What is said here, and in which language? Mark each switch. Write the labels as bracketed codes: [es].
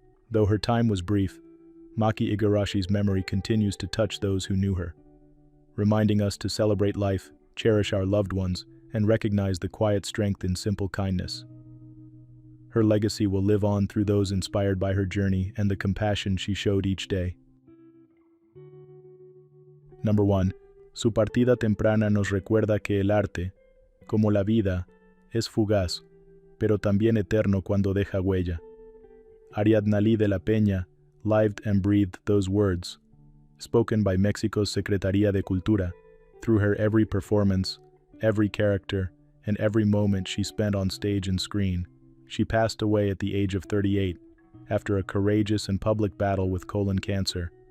[en] Though her time was brief, Maki Igarashi's memory continues to touch those who knew her, reminding us to celebrate life, cherish our loved ones, and recognize the quiet strength in simple kindness. Her legacy will live on through those inspired by her journey and the compassion she showed each day. Number 1. [es] Su partida temprana nos recuerda que el arte, como la vida, es fugaz, pero también eterno cuando deja huella. [en] Ariadnali de la Pena lived and breathed those words, spoken by Mexico's Secretaría de Cultura, through her every performance, every character, and every moment she spent on stage and screen. She passed away at the age of 38, after a courageous and public battle with colon cancer.